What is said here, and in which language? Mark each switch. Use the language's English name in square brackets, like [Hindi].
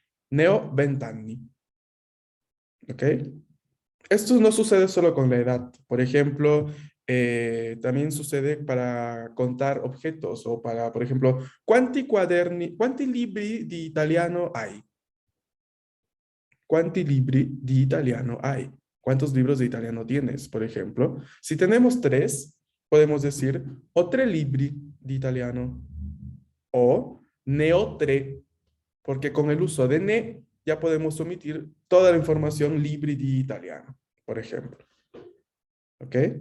[Italian] Ne ho 20 anni. [Spanish] ¿Ok? Esto no sucede solo con la edad. Por ejemplo, también sucede para contar objetos o para, por ejemplo, [Italian] quanti libri di italiano [Spanish] hay? [Italian] ¿Quanti libri di italiano [Spanish] hay? ¿Cuántos libros de italiano tienes, por ejemplo? Si tenemos 3, podemos decir [Italian] ho 3 libri di italiano [Spanish] o [Italian] ne ho 3, [Spanish] porque con el uso de ne ya podemos omitir toda la información [Italian] libri di italiano, [Spanish] por ejemplo. ¿Ok?